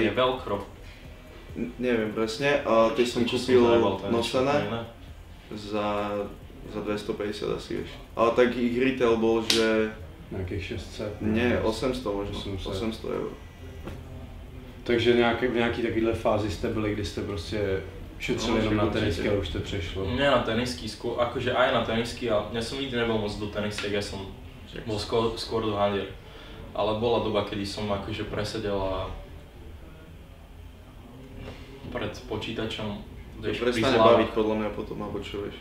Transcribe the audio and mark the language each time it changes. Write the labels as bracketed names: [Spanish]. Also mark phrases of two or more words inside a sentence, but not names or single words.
[Slovak] Je Velcro. Neviem presne, a tie som kúpil nosené za 250 asi, vieš. Ale tak ich retail bol, že... Nejakých 600? Nie, 800 možno, 800 €. [Czech] Takže v nějaký takovýhle fázi jste byli, kdy jste prostě šetřili jenom na tenisky, ale už to přešlo? [Slovak] Nie na tenisky, akože aj na tenisky, ale ja som nikdy nebol moc do tenisiek, ja som bol skôr do handier. Ale bola doba, kedy som akože presedel a pred počítačom, vieš, pri prestane zľavách. baviť podľa mňa potom, alebo čo, vieš.